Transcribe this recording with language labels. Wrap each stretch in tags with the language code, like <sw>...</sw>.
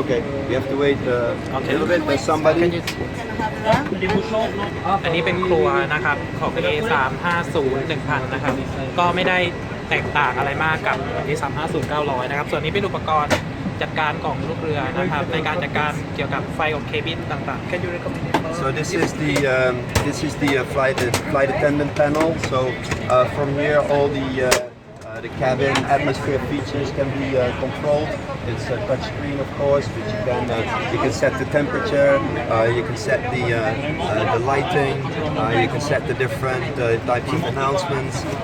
<en>Okay, we have to wait a little bit. There's Can somebody. you 100.</en> <th>อันนี้เป็นครัวนะครับของ A350-1000 นะครับก็ไม่ได้แตกต่างอะไรมากกับ A350-900 นะครับส่วนนี้เป็นอุปกรณ์จัดการของลูกเรือนะครับในการจัดการเกี่ยวกับไฟของเคบินต่างๆ</th> <en>Can you recommend? So this is the flight attendant panel. So from here, all the cabin atmosphere features can be controlled. It's a touch screen, of course, but you can set the temperature, you can set the lighting, you can set the different types of announcements.</en>